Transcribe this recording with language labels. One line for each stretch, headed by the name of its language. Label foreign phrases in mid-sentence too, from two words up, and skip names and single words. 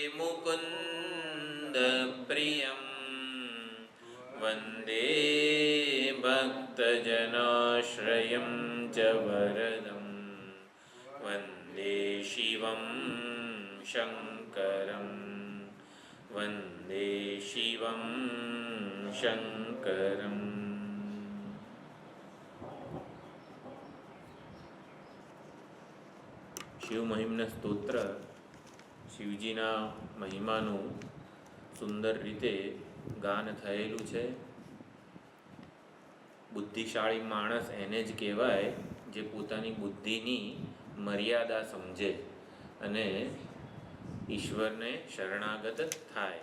Sanskrit: मुकुन्दप्रियं वन्दे भक्तजनाश्रयं च वरदं वन्दे शिवं शङ्करं वन्दे शिवं शङ्करम्।
Gujarati: શિવ મહિમના સ્તોત્ર શિવજીના મહિમાનું સુંદર રીતે ગાન થયેલું છે. બુદ્ધિશાળી માણસ એને જ કહેવાય જે પોતાની બુદ્ધિની મર્યાદા સમજે અને ઈશ્વરને શરણાગત થાય.